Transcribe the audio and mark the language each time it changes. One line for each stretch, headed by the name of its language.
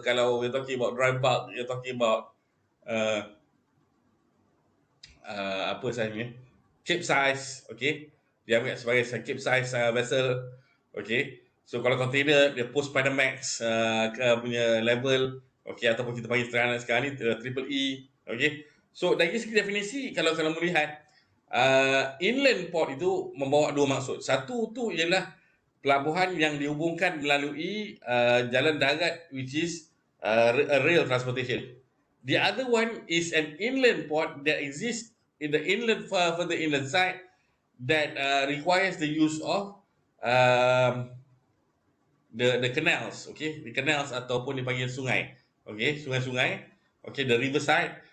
English: Kalau we're talking about dry bulk, you're talking about
Malay: apa saiznya?
English: Cape size, okay.
Malay: Dia ambil sebagai cape size vessel, okay. So kalau container dia post Panamax punya level, okay, ataupun kita panggil sekarang ni triple E, okay. So dari segi definisi kalau melihat inland port itu membawa dua maksud. Satu tu ialah pelabuhan yang dihubungkan melalui jalan darat
English: which is rail transportation. The other one is an inland port that exists in the inland further inland side that requires the use of the canals, okay, the canals
Malay: ataupun dipanggil sungai,
English: okay,
Malay: sungai-sungai,
English: okay, the river side.